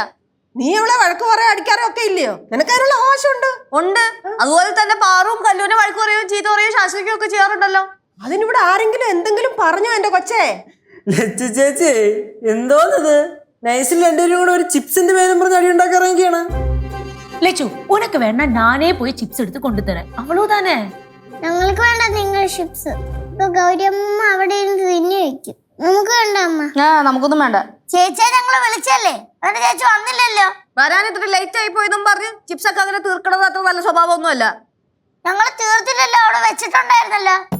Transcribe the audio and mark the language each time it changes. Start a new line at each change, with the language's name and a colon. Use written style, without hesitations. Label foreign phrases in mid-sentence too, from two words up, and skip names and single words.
Malayalam: നീ അവളെ വഴക്ക് പറയാ അടിക്കാറോ ഒക്കെ ഇല്ലയോ? നിനക്ക് അതിനുള്ള അവകാശമുണ്ട്. ഉണ്ട്. അതുപോലെ തന്നെ പാറും കല്ലൂനെ വഴക്ക് പറയുകയും ചീത്ത പറയുകയും ശാസിക്കുകയും ഒക്കെ ചെയ്യാറുണ്ടല്ലോ. അതിനിവിടെ ആരെങ്കിലും എന്തെങ്കിലും പറഞ്ഞോ എന്റെ കൊച്ചേ? ലച്ചു ചേച്ചി, എന്തോന്നത് നൈസിൽ രണ്ടുപേരും കൂടെ ഒരു ചിപ്സിന്റെ പേരും പറഞ്ഞ് അടി ഉണ്ടാക്കി ഇറങ്ങിയാണ്.
Tamil: லெச்சு உனக்கு வேணா நானே போய் சிப்ஸ் எடுத்து கொண்டு தரேன். அவ்வளவுதானே.
Malayalam: ഞങ്ങൾക്ക് വേണ്ട നിങ്ങൾ ചിപ്സ്. ഇപ്പൊ ഗൗരിയമ്മ അവിടെ ഇരുന്ന് തിന്നു വെക്കും. നമുക്ക് വേണ്ട അമ്മ. നമുക്കൊന്നും വേണ്ട. ചേച്ചിയെ ഞങ്ങള് വിളിച്ചല്ലേ, എന്നിട്ട് ചേച്ചി വന്നില്ലല്ലോ. വരാൻ ഇത്ര ലേറ്റ് ആയി പോയതും പറഞ്ഞ് ചിപ്സ് ഒക്കെ അങ്ങനെ തീർക്കണത് അത്ര നല്ല സ്വഭാവമൊന്നുമല്ല. ഞങ്ങള് തീർത്തില്ലല്ലോ, അവിടെ വെച്ചിട്ടുണ്ടായിരുന്നല്ലോ.